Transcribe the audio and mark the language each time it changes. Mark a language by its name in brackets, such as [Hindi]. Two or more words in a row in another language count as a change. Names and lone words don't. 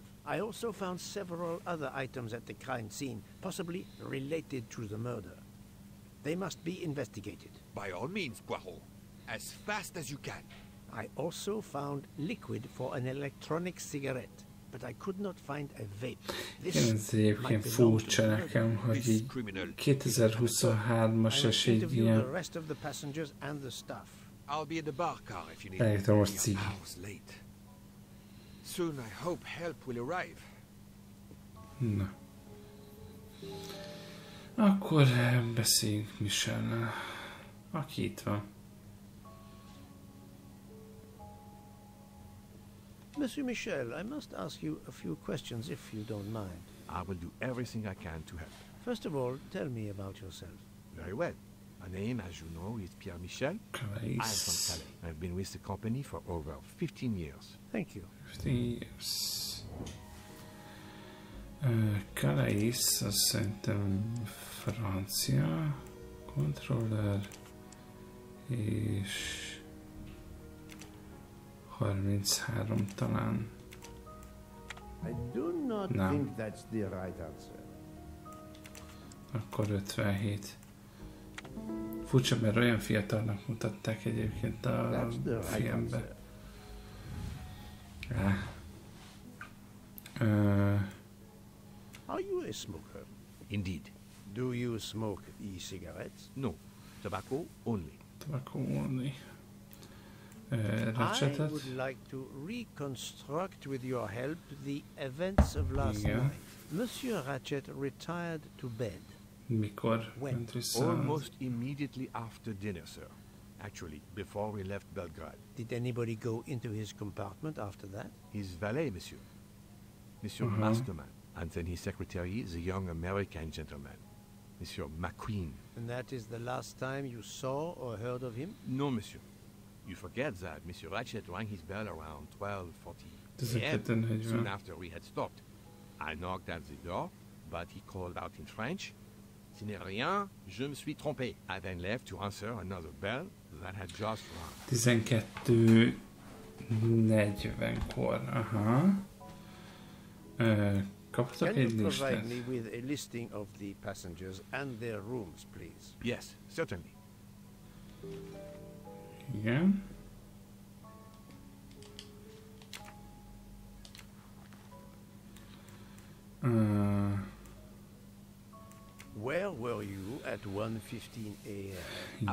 [English] I also found several other items at the crime scene, possibly related to the murder. They must be investigated. By all means, Poirot. As fast as you can. I also found liquid for an electronic cigarette, but I could not find a vape. [Hungarian] Igen, ez egyébként furcsa nekem, hogy így 2023-as és egy ilyen... [English] I'll be in the bar car if you need. [Hungarian] Elektromos cigi. [English] Late. Soon I hope help will arrive. [Hungarian] Na. Akkor beszéljünk Michellel, aki itt van. [English] Monsieur Michel, I must ask you a few questions if you don't mind. I will do everything I can to help. First of all, tell me about yourself. Very well. My name, as you know, is Pierre Michel. I'm from Calais. I've been with the company for over 15 years. Thank you. 15 years. Calais, [Hungarian] azt szerintem francia controller, és 33 talán. [English] I do not think that's the right answer. [Hungarian] Akkor 57. Furcsa, mert olyan fiatalnak mutatták egyébként a filmbe. [English] Are you a smoker? Indeed. Do you smoke e-cigarettes? No. Tobacco only. Tobacco only. I would like to reconstruct with your help the events of last night. Monsieur Ratchet retired to bed. [Hungarian] Mikor? [English] When? Almost immediately after dinner, sir. Actually, before we left Belgrade. Did anybody go into his compartment after that? His valet, monsieur. Monsieur Masterman. And then his secretary, the young American gentleman, Monsieur McQueen. And that is the last time you saw or heard of him? No, monsieur. You forget that Monsieur Ratchet rang his bell around 12:40 a.m. soon after we had stopped. I knocked at the door, but he called out in French, [French] "Ce n'est rien, je me suis trompé." [English] I then left to answer another bell that had just rung. [Hungarian] 12:40-kor, aha. Kaptak egy listát. [English] Can you provide me with a listing of the passengers and their rooms, please? Yes, certainly. [Hungarian] Igen. [English] Where were you at 1:15 a.m.?